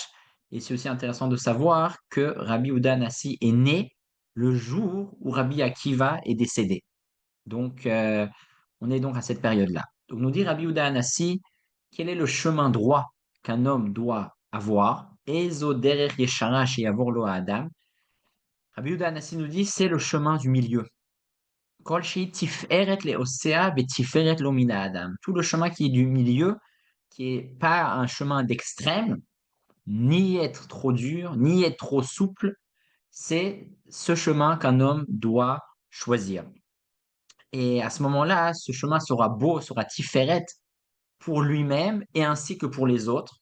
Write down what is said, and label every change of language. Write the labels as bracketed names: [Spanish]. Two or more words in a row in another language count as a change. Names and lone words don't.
[French] Et c'est aussi intéressant de savoir que Rabbi Yehuda Hanassi est né le jour où Rabbi Akiva est décédé. Donc, on est donc à cette période-là. Donc, nous dit Rabbi Yehuda Hanassi, quel est le chemin droit qu'un homme doit avoir? [Hebrew] איזו דרך ישרה שיבור לו אדם. [French] Rabbi Yehuda Hanassi nous dit, c'est le chemin du milieu. [Hebrew] כל שהיא תפארת לעושיה ותפארת לו מן אדם. [French] Tout le chemin qui est du milieu, qui est pas un chemin d'extrême, ni être trop dur, ni être trop souple, c'est ce chemin qu'un homme doit choisir. Et à ce moment-là, ce chemin sera beau, sera tiferet pour lui-même et ainsi que pour les autres.